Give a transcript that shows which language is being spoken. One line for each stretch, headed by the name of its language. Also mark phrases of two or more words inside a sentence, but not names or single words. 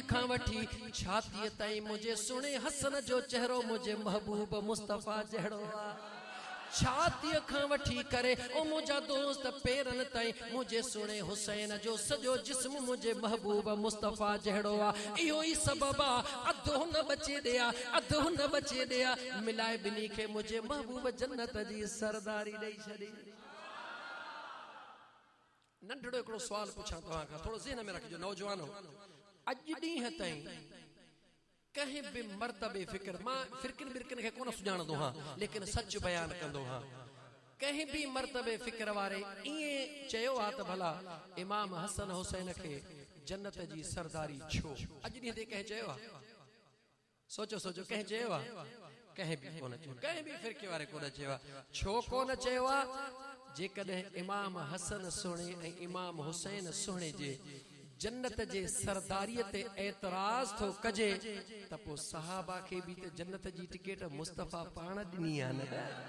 Sindhi: खां वठी छातीअ ताईं मुंहिंजे सुहिणे हसन जो चेहरो मुंहिंजे महबूब मुस्तफ़ा जहिड़ो आहे छातीअ खां वठी करे ओ मुंहिंजा दोस्त पेरनि ताईं मुंहिंजे सुहिणे हुसैन जो सॼो जिस्म मुंहिंजे महबूब मुस्तफ़ा जहिड़ो आहे इहो ई सबबु आहे अधो न बचे ॾिया अधो न बचे ॾिया मिलाए ॿिन्ही खे मुंहिंजे महबूब जन्नत जी सरदारी ॾेई छॾी नंढड़ो हिकिड़ो सुवाल पुछां तव्हां खां थोरो ज़हन में रखिजो नौजवानो अॼु ॾींहं ताईं कहीं भी मर्तबे फिक्र मां फिरकिन बिरकिन के कोन सुञाणंदो हां लेकिन सच बयान कंदो हां कहीं भी मर्तबे फिक्र वारे इए चयो आ त भला इमाम हसन हुसैन के जन्नत जी सरदारी छो अज दी दे कह चयो आ सोचो सोचो कह चयो आ कहीं भी कोन चयो कहीं भी फिरके वारे कोन चयो आ छो कोन चयो आ जे कदे इमाम हसन सुणे ए इमाम हुसैन सुणे जे जन्नत जे सरदारीअ ते एतराज थो कजे त पोइ सहाबा खे बि त जन्नत जी टिकट मुस्तफ़ा पाण ॾिनी आहे न